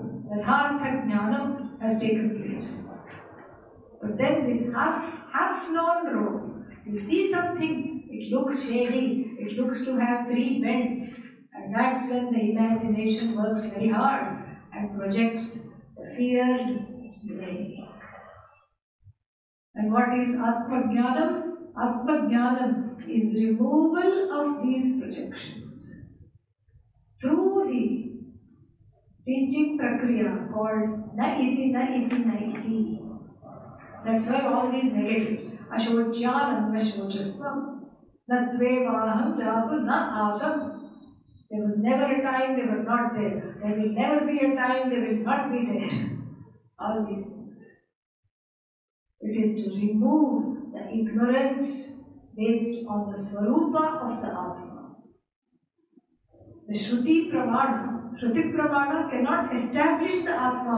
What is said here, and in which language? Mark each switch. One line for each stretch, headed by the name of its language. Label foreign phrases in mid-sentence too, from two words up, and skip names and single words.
Sanskrit: Yathartha jnanam
English: has taken place. But then this half-known rope, you see something, it looks shady, it looks to have 3 bends, and that's when the imagination works very hard and projects the feared snake. And what is Atma-jnanam? Atma-jnanam is removal of these projections through the teaching prakriya called
Sanskrit: na iti, na iti, na iti.
English: That's why all these negatives,
Sanskrit: ashocyanam, ashocasvam, natvevaham jatu na asam.
English: There was never a time they were not there. There will never be a time they will not be there. All these things. It is to remove the ignorance based on the swarupa of the Atma. The
Sanskrit: Shruti Pramana
English: cannot establish the Atma.